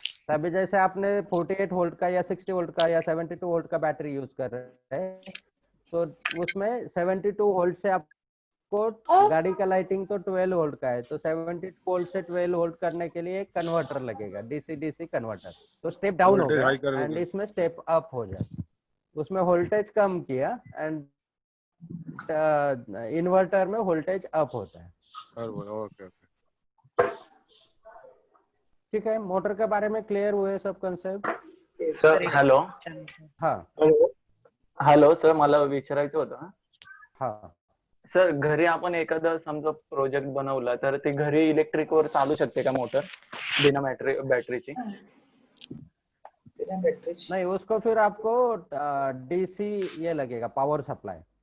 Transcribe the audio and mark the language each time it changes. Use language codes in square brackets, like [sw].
[hi] तभी जैसे आपने 48 वोल्ट का या 60 वोल्ट का या 72 वोल्ट का बैटरी यूज कर रहे हैं, तो उसमें 72 वोल्ट से आपको गाड़ी का लाइटिंग तो 12 वोल्ट का है, तो 72 वोल्ट से 12 वोल्ट करने के लिए एक कन्वर्टर लगेगा, डीसी डीसी कन्वर्टर, तो स्टेप डाउन हो गया एंड इसमें स्टेप अप हो जाता, उसमें वोल्टेज कम किया एंड इन्वर्टर में वोल्टेज अप होता है। ओके। ठीक है, मोटर के बारे में क्लियर हुए सब कॉन्सेप्ट? सर हॅलो, हाँ [mr] हॅलो सर, मला विचारायचं होतं. हाँ सर, घरी आपण एखादा समजा प्रोजेक्ट बनवला तर ते घरी इलेक्ट्रिक वर चालू शकते का मोटर बिना बॅटरीची? [hi] नहीं, उसको फिर आपको डीसी ये लगेगा, पावर सप्लाई।